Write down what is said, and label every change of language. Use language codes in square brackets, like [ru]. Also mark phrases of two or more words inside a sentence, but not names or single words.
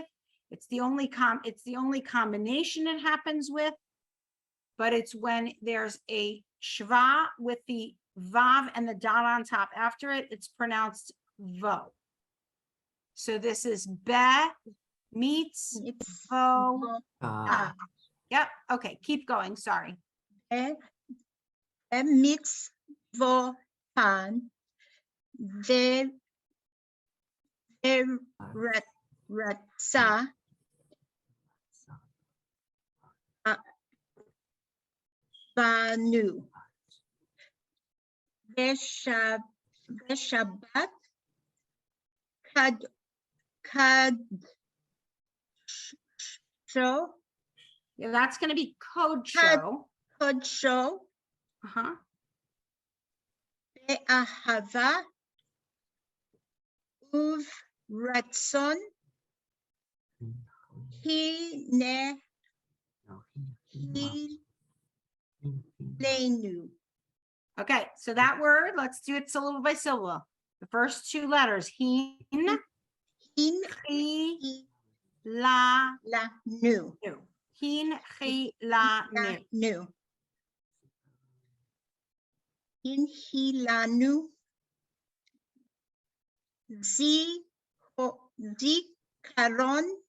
[en] It's the only combination it happens with, but it's when there's a shva with the vav and the dot on top after it, it's pronounced vo. So this is be meets vo. ah, Yep. Okay. Keep going. Sorry. [he] מצותן ורצה בנו ושבת קדשו [en] Yeah, that's going to be code show. [he] kodsho [en] Uh-huh. [he] באהבה וברצון הנחילנו. [en] Okay. So that word, let's do it syllable by syllable. The first two letters, [he] hin, Hin חי, לה, לה נו. נו. הנחלנו. Nu. Inhilanu. Zikaron.